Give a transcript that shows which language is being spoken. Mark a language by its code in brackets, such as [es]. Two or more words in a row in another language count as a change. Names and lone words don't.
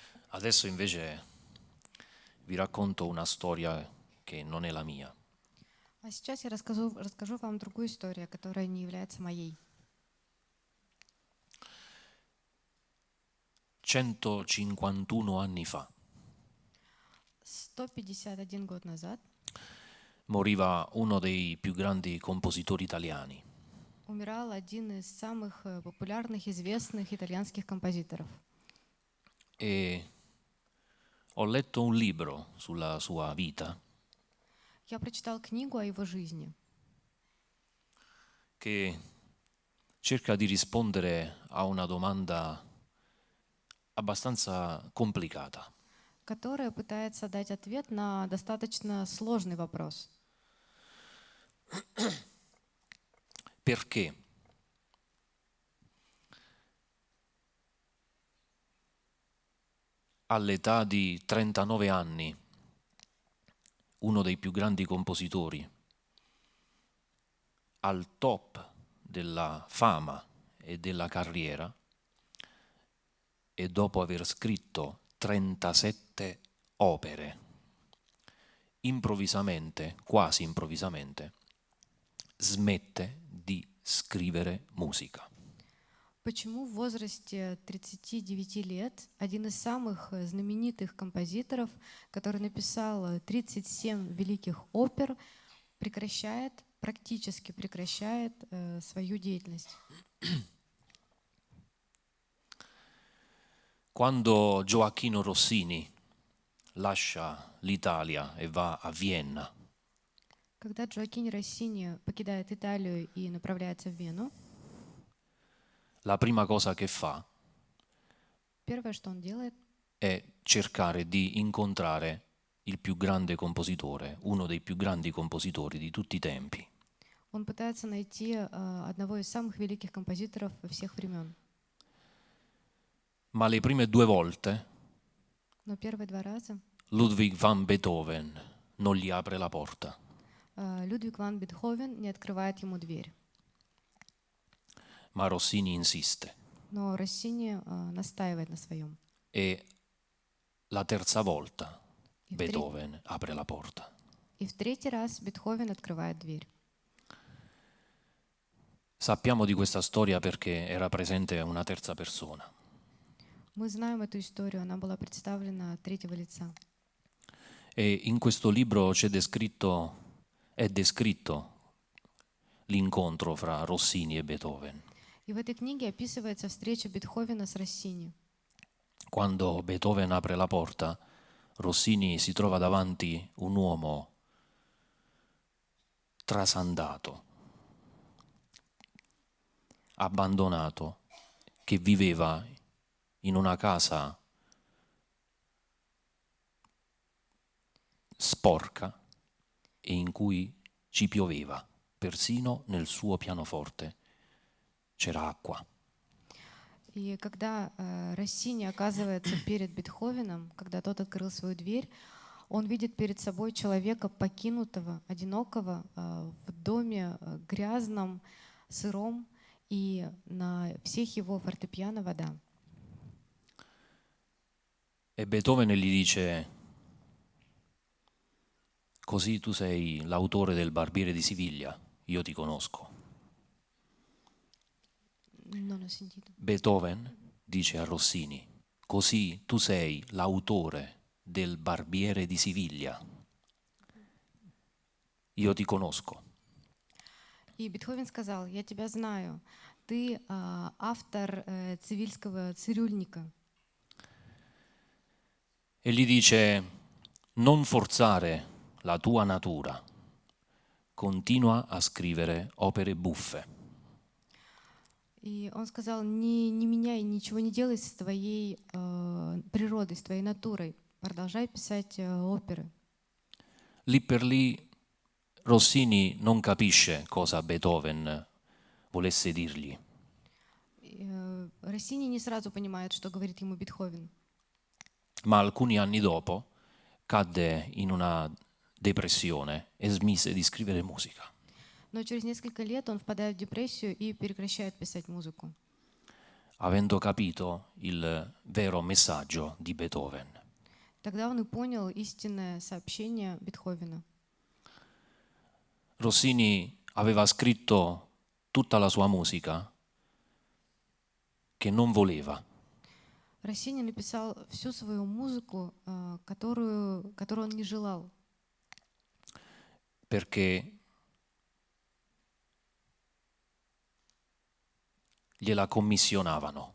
[it] Adesso invece vi racconto una storia che non è la mia. [ru] А сейчас я расскажу вам другую историю, которая не является моей. [it] 151 anni fa [ru] 151 год назад [it] moriva uno dei più grandi compositori italiani, [ru] умирал один из самых популярных, известных итальянских композиторов. [it] e ho letto un libro sulla sua vita [ru] Я прочитал книгу о его жизни, [it] che cerca di rispondere a una domanda abbastanza complicata. [ru] которая пытается дать ответ на достаточно сложный вопрос. [it] Perché all'età di 39 anni uno dei più grandi compositori, al top della fama e della carriera, e dopo aver scritto 37 opere, improvvisamente, quasi improvvisamente, smette di scrivere musica. [ru] Почему в возрасте 39 лет один из самых знаменитых композиторов, который написал 37 великих опер, практически прекращает свою деятельность? [it] Quando Gioacchino Rossini lascia l'Italia e va a Vienna, [ru] Когда Джоаккино Россини покидает Италию и направляется в Вену, [it] la prima cosa che fa [ru] первое, что он делает, [it] è cercare di incontrare il più grande compositore, uno dei più grandi compositori di tutti i tempi, [ru] он пытается найти одного из самых великих композиторов всех времен. [it] ma le prime 2 volte [ru] Но первые 2 раза [it] Ludwig van Beethoven non gli apre la porta. [ru] Людвиг ван Бетховен не открывает ему дверь. [it] Ma Rossini insiste [ru] Но Россини настаивает на своем. [it] e la terza volta [ru] И в, [it] Beethoven apre la porta. [ru] и в третий раз Бетховен открывает дверь. [it] Sappiamo di questa storia perché era presente una terza persona. [ru] Мы знаем эту историю, она была представлена от третьего лица. [it] E in questo libro è descritto l'incontro fra Rossini e Beethoven. [ru] И в этой книге описывается встреча Бетховена с Россини. [it] Quando Beethoven apre la porta, Rossini si trova davanti un uomo trasandato, abbandonato, che viveva in una casa sporca e in cui ci pioveva, persino nel suo pianoforte c'era acqua. [ru] И когда Россини оказывается перед Бетховеном, когда тот открыл свою дверь, он видит перед собой человека покинутого, одинокого, в доме грязном, сыром, и на всех его фортепиано вода. [it] E Beethoven gli dice: così tu sei l'autore del Barbiere di Siviglia, io ti conosco. Non ho sentito. Beethoven dice a Rossini: così tu sei l'autore del Barbiere di Siviglia, io ti conosco. [ru] И Бетховен сказал: «Я тебя знаю, ты автор цивильского цирюльника». [it] E gli dice: non forzare la tua natura, continua a scrivere opere buffe. [ru] И он сказал: не меняй, ничего не делай с твоей природой, с твоей натурой. Продолжай писать оперы. [it] Lì per lì Rossini non capisce cosa Beethoven volesse dirgli. [ru] Россини не сразу понимает, что говорит ему Бетховен. [it] Ma alcuni anni dopo cadde in una depressione e smise di scrivere musica. [ru] Но через несколько лет он впадает в депрессию и прекращает писать музыку. [it] avendo capito il vero messaggio di Beethoven. [ru] Тогда он и понял истинное сообщение Бетховена. [it] Rossini aveva scritto tutta la sua musica che non voleva, [ru] Россини написал всю свою музыку, которую он не желал, [it] perché gliela commissionavano.